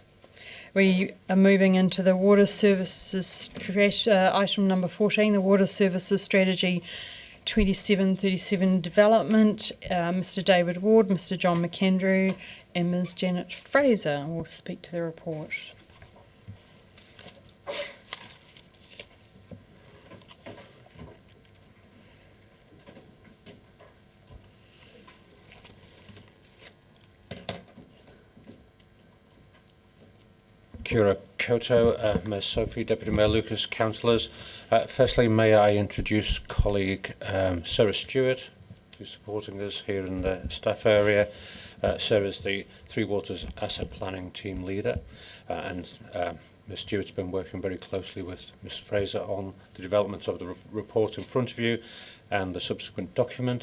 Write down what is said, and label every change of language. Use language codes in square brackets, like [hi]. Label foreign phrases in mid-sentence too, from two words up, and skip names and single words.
[en] We are moving into the Water Services item number 14, the Water Services Strategy 2737 Development. Mr David Ward, Mr John McAndrew and Ms Janet Fraser will speak to the report. [mi] Kia ora koutou, [en] Ms Sophie, Deputy Mayor Lucas, councillors. Firstly, may I introduce colleague Sarah Stewart, who's supporting us here in the staff area. Sarah is the Three Waters Asset Planning Team Leader, and Ms Stewart's been working very closely with Ms Fraser on the development of the report in front of you and the subsequent document.